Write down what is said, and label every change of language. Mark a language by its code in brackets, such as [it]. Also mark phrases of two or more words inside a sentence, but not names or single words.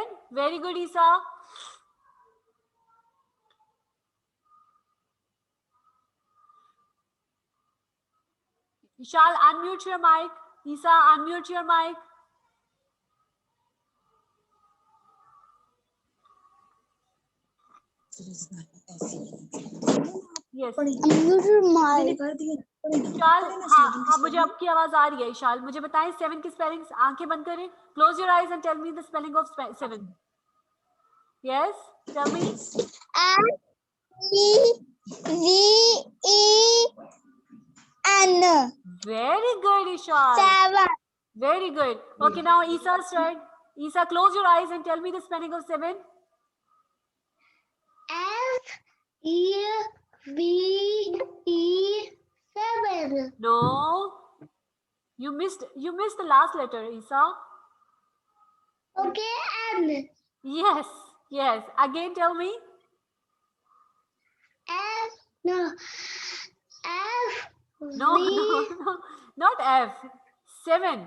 [en] Very good, Isa. Ishal, unmute your mic. Isa, unmute your mic. Yes. [hi] इशाल, हाँ मुझे आपकी आवाज आ रही है. इशाल, मुझे बताएं 7 की स्पेलिंग. आंखें बंद करें. [en] Close your eyes and tell me the spelling of 7. Yes, tell me. S-E-V-E-N. Very good, Ishal. 7. Very good. Okay, now Isa's turn. Isa, close your eyes and tell me the spelling of 7. S-E-V-E-7. No, you missed the last letter, Isa. Okay, N. Yes, yes. Again, tell me. F. No. F. No, no, no, not F. 7.